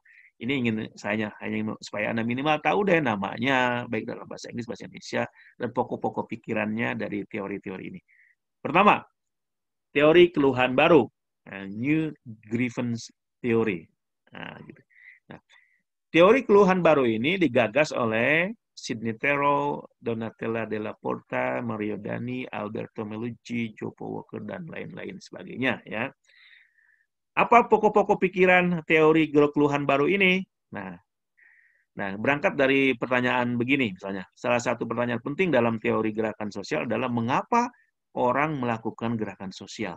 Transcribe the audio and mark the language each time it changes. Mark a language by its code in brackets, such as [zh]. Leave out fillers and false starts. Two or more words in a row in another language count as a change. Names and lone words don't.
[id] Ini saya hanya supaya Anda minimal tahu deh namanya, baik dalam bahasa Inggris, bahasa Indonesia, dan pokok-pokok pikirannya dari teori-teori ini. Pertama, teori keluhan baru, [en] New Grievance Theory. [id] Nah, gitu. Nah, teori keluhan baru ini digagas oleh Sidney Terrell, Donatella Della Porta, Mario Dani, Alberto Melucci, Joe Walker, dan lain-lain sebagainya. Ya. Apa pokok-pokok pikiran teori keluhan baru ini? Nah, berangkat dari pertanyaan begini, misalnya. Salah satu pertanyaan penting dalam teori gerakan sosial adalah mengapa orang melakukan gerakan sosial?